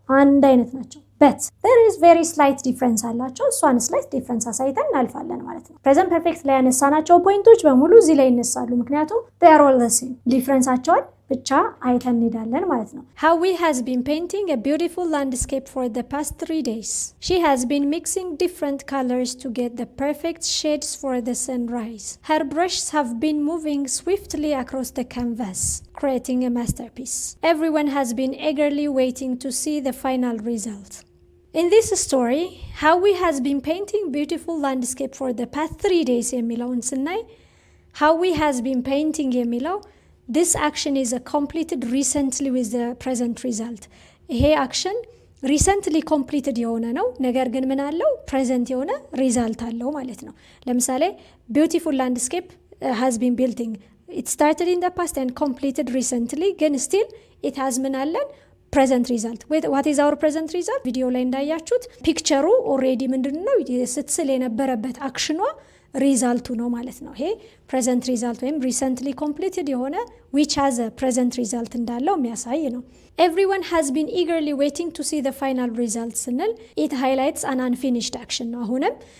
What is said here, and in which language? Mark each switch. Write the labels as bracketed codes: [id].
[am] አንድ አይነት ናቸው። [en] but there is very slight difference [am] አላቸው። እሷን slight difference አሳይተን እናልፋለን ማለት ነው። present perfect ላይ ያነሳናቸው ፖይንቶች በሙሉ እዚህ ላይ ይነሳሉ። ምክንያቱም [en] they are all the same. [am] ዲፍረንሳቸውን ብቻ አይተን እንሄዳለን ማለት ነው። [en] Howie has been painting a beautiful landscape for the past 3 days. She has been mixing different colors to get the perfect shades for the sunrise. Her brushes have been moving swiftly across the canvas, creating a masterpiece. Everyone has been eagerly waiting to see the final result. In this story, Howie has been painting beautiful landscape for the past 3 days [am] የሚለውን ስናይ [en] Howie has been painting የሚለው This action is completed recently with the present result. [am] ይሄ አክሽን recently completed የሆነ ነው። ነገር ግን ምን አለው? [en] present የሆነ result [am] አለው ማለት ነው። ለምሳሌ [en] beautiful landscape has been building. It started in the past and completed recently. ግን still it has [am] ምን አለን? [en] present result. What is our present result? [am] ቪዲዮ ላይ እንዳያችሁት ፒክቸሩ already ምንድነው ስትስል የነበረበት አክሽኗ ሪዛልቱ ነው ማለት ነው። ይሄ present result ወይም recently completed የሆነ [en] which has a present result [am] እንዳለው የሚያሳይ ነው። [en] Everyone has been eagerly waiting to see the final result [am] ስንል [en] it highlights an unfinished action [am] ነው። አሁንም